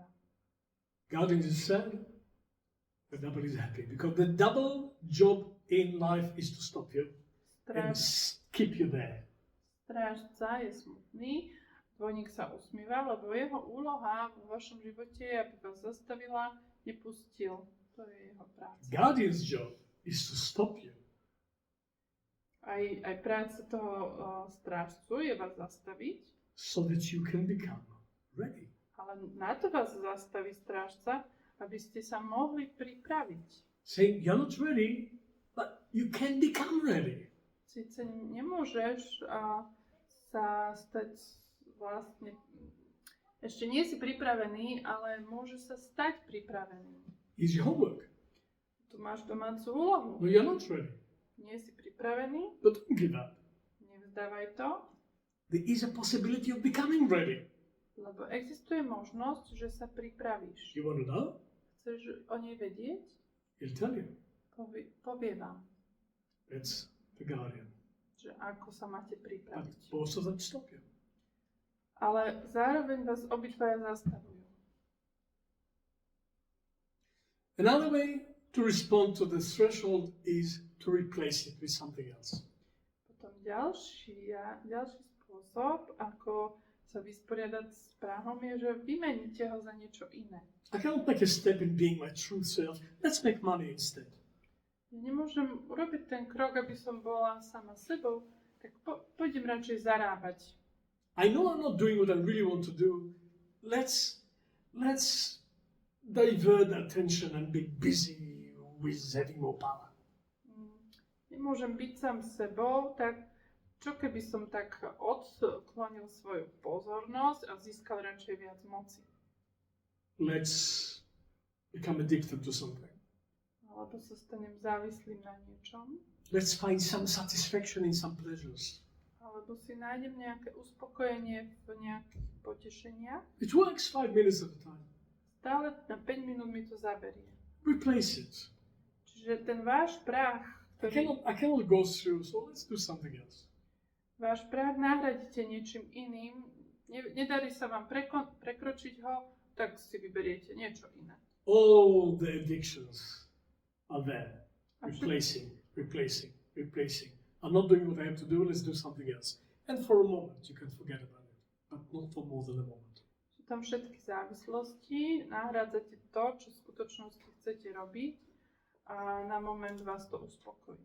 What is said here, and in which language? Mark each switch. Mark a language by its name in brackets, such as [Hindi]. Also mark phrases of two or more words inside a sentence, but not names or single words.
[English] Guardian is sad, the double is happy. Because the double job in life is to stop you and keep you there. [Slovak] Strážca je smutný, dvojník sa usmieva, lebo jeho úloha vo vašom živote je, aby vás zastavila, nepustil. To je jeho práca. [English] Guardian's job is to stop you. [Slovak] Aj práca toho strážcu je vás zastaviť, [English] so that you can become ready. [Slovak] ale na to vás zastaví strážca, aby ste sa mohli pripraviť. [English] Saying you're not ready, but you can become ready. [Slovak] Sice nemôžeš sa stať vlastne, ešte nie si pripravený, ale môže sa stať pripravený. [English] Is your homework. [Slovak] Tu máš domácu úlohu. [English] No, you're not ready, [Slovak] Nie si pripravený, [English] but don't give up. [Slovak] nevzdávaj to, [English] There is a possibility of becoming ready. [Slovak] lebo existuje možnosť, že sa pripravíš. [English] You want to know? [Slovak] Chceš o nej vedieť? [English] He'll tell you. [Slovak] Povie vám, [English] That's the guardian. [Slovak] že ako sa máte [English] But [Slovak] pripraviť. [English] both of them stop you. [Slovak] Ale zároveň vás obidvaja zastavujú. [English] Another way to respond to the threshold is to replace it with something else. [Slovak] Potom ďalší spôsob, ako sa vysporiadať s prahom, je, že vymeníte ho za niečo iné. [English] I cannot make a step in being my true self. Let's make money instead. [Slovak] Ja nemôžem urobiť ten krok, aby som bola sama sebou, tak pôjdem radšej zarábať. [English] I know I'm not doing what I really want to do. Let's divert attention and be busy with having more power. [Slovak] Nemôžem byť sám sebou, tak čo keby som tak odklonil svoju pozornosť a získal radšej viac moci? [English] Let's become addicted to something. [Slovak] Alebo sa stanem závislým na niečom. [English] Let's find some satisfaction in some pleasures. [Slovak] Alebo si nájdem nejaké uspokojenie v nejakých potešeniach. [English] It works 5 minutes at a time. [Slovak] Stále na 5 minút mi to zaberie. [English] Replace it. [Slovak] Čiže ten váš prah, [English] I cannot go through, so let's do something else. [Slovak] Váš prah nahradíte niečím iným. Nedarí sa vám prekročiť ho, tak si vyberiete niečo iné. [English] All the addictions are there. Replacing. I'm not doing what I have to do, let's do something else. And for a moment you can forget about it, but not for more than a moment. [Slovak] Sú tam všetky závislosti, nahrádzate to, čo v skutočnosti chcete robiť a na moment vás to uspokojí.